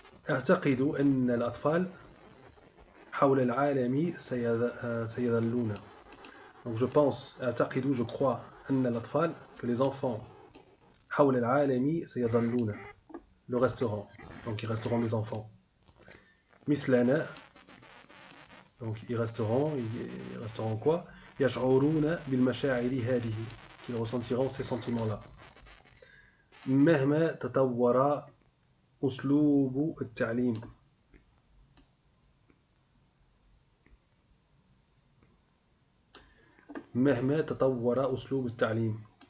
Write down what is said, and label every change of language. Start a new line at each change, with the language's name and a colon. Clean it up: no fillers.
Arabic: أعتقد أن الأطفال حول العالم سيظلون.
French: Donc je pense,
Arabic: أعتقد,
French: je crois,
Arabic: أن الأطفال,
French: que les enfants
Arabic: حول العالم سيظلون,
French: le resteront. Donc ils resteront des enfants.
Arabic: مثلنا,
French: donc ils resteront quoi?
Arabic: يشعرون بالمشاعر هذه,
French: qu'ils ressentiront ces sentiments-là.
Arabic: مهما تطور أسلوب التعليم. مهما تطور أسلوب التعليم.